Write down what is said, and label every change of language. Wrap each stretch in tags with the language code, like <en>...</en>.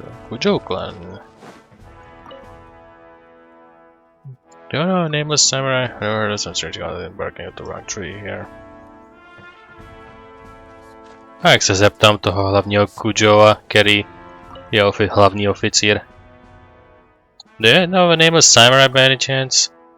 <en>Kujo clan. Do you know a nameless samurai? I never heard of some strange guy embarking at the wrong tree here.</en> <cs>A jak se zeptám toho hlavního Kujoa, který je hlavní oficír.</cs> <en>Do you know a nameless samurai by any chance?</en>